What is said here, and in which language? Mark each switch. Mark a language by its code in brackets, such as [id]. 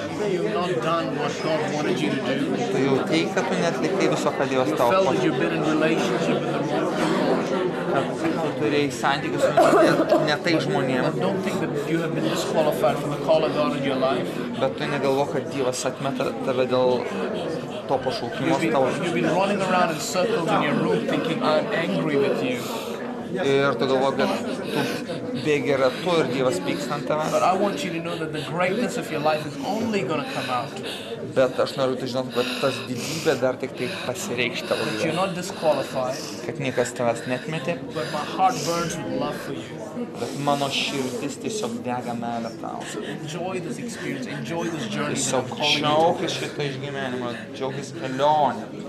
[en] You've not done what God wanted you to do. [lt] Tu jautei, kad tu neatlikai viso, ką Dievas tau [en] Felt that [lt] pašaukė. [en] you've been in relationship with the wrong people. [lt] Kad tu turėjai santykius su ne tai žmonėm, [en] Don't think that you have been disqualified from the call of God in your life. [lt] bet tu negalvo, kad Dievas atmeta tave dėl to pašaukimo tavo. [en] You've been running around in circles in your room thinking, I'm angry with you. [lt] Ir tu galvo, kad tu bėgi ratu ir Dievas pyksta ant tavęs. [en] But I want you to know that the greatness of your life is only going to come out. [lt] Bet aš noriu tu žinot, kad tas didybė dar tik tai pasireikš tavo [en] That you're [lt] gyvenime. [en] not disqualified, [lt] Kad niekas tavęs netmetė, [en] but my heart burns with love for you. [lt] bet mano širdis tiesiog dega meilę tau. [en] So enjoy this experience, enjoy this journey that [lt] Tiesiog [en] I'm calling you to. [lt] džiaugis šitą išgyvenimą, džiaugis kelionę.